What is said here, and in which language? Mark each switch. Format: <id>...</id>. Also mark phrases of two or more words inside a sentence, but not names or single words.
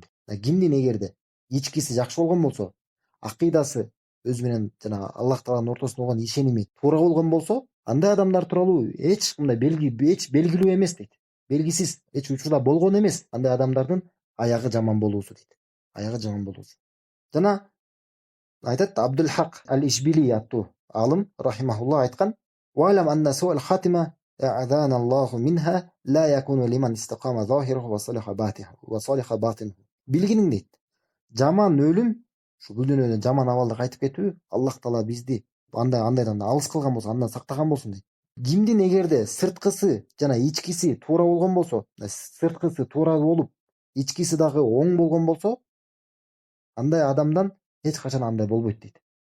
<ky>Кимдин эгерде ичкиси жакшы болгон болсо, акыйдасы өзү менен жана Аллах тааланын ортосунда болгон ишеними туура болгон болсо, андай адамдар тууралуу эч мындай белгилүү эмес дейт. Белгисиз, эч учурда болгон эмес андай адамдардын аягы жаман болуусу дейт. Аягы жаман болуусу. Жана айтат Абдул Хак ал-Ишбили аттуу алым рахимахуллах айткан:</ky> <ar>"واعلم أن سوء الخاتمة أعاذنا الله منها لا يكون لمن استقام ظاهره وصلح باطنه".</ar> <ky>Билгиниң дейт, жаман өлүм, ушу бул дүйнөдөн жаман абалда кайтып кетүү, Аллах таала бизди андайдан алыс кылган болсун, андан сактаган болсун дейт. Кимдин эгерде сырткысы жана ичкиси туура болгон болсо, сырткысы туура болуп, ичкиси дагы оң болгон болсо, андай адамдан эч качан андай болбойт дейт.</ky>